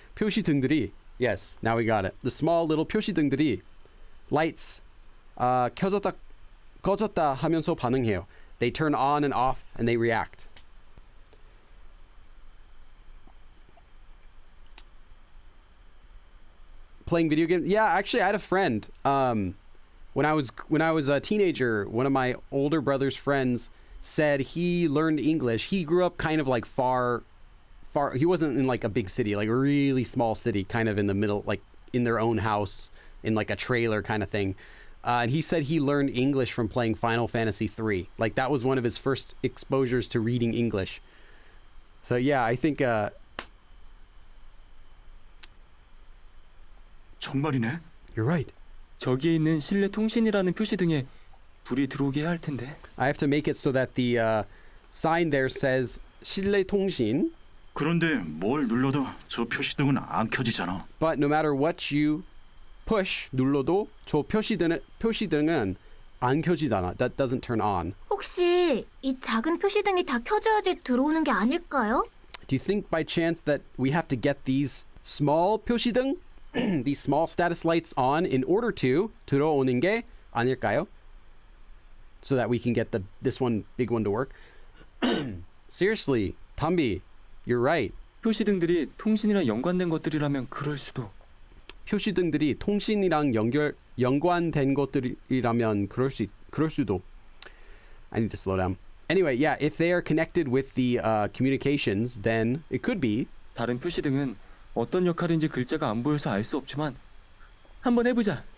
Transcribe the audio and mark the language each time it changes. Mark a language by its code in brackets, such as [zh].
[en] 표시등들이 yes, now we got it. The small little [ko] 표시등들이 [en] lights [ko] 켜졌다 꺼졌다 하면서 반응해요. [en] They turn on and off and they react. Playing video games? Yeah, actually I had a friend when I was a teenager, one of my older brother's friends said he learned English. He grew up kind of like far he wasn't in like a big city, like a really small city, kind of in the middle, like in their own house in like a trailer kind of thing. And he said he learned English from playing Final Fantasy 3. Like that was one of his first exposures to reading English. So yeah, I think [ko] 정말이네. [en] you're right. [ko] 저기에 있는 실내 통신이라는 표시등에 불이 들어오게 해야 할 텐데. [en] I have to make it so that the sign there says 실내 통신. [ko] 그런데 뭘 눌러도 저 표시등은 안 켜지잖아. [en] But no matter what you push [ko] 눌러도 저 표시등은 안 켜지잖아. [en] That doesn't turn on. [ko] 혹시 이 작은 표시등이 다 켜져야지 들어오는 게 아닐까요? [en] Do you think by chance that we have to get these small 표시등, these small status lights on in order to [ko] 들어오는 게 아닐까요? [en] So that we can get this one big one to work. Seriously, 담비, you're right. [ko] 표시등들이 통신이랑 연관된 것들이라면 그럴 수도. 표시등들이 통신이랑 연관된 것들이라면 그럴 수도. [en] I need to slow down. Anyway, yeah, if they are connected with the communications, then it could be. [ko] 다른 표시등은 어떤 역할인지 글자가 안 보여서 알 수 없지만 한번 해보자.